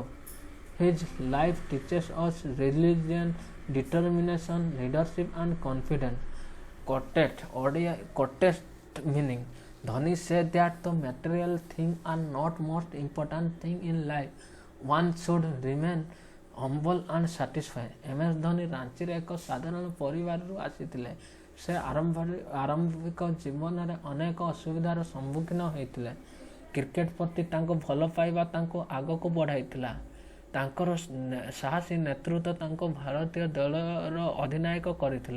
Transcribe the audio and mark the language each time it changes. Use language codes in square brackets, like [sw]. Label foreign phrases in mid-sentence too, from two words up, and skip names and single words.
[en] His life teaches us resilience, determination, leadership and confidence. Quoted meaning. Dhoni said that the material things are not most important thing in life. One should remain humble and satisfied. [or] MS ଧୋନି ରାଞ୍ଚିରେ ଏକ ସାଧାରଣ ପରିବାରରୁ ଆସିଥିଲେ। ସେ ଆରମ୍ଭିକ ଜୀବନରେ ଅନେକ ଅସୁବିଧାର ସମ୍ମୁଖୀନ ହୋଇଥିଲେ। କ୍ରିକେଟ ପ୍ରତି ତାଙ୍କ ଭଲ ପାଇବା ତାଙ୍କୁ ଆଗକୁ ବଢ଼ାଇଥିଲା। ତାଙ୍କର ସାହସୀ ନେତୃତ୍ୱ ତାଙ୍କୁ ଭାରତୀୟ ଦଳର ଅଧିନାୟକ କରିଥିଲା।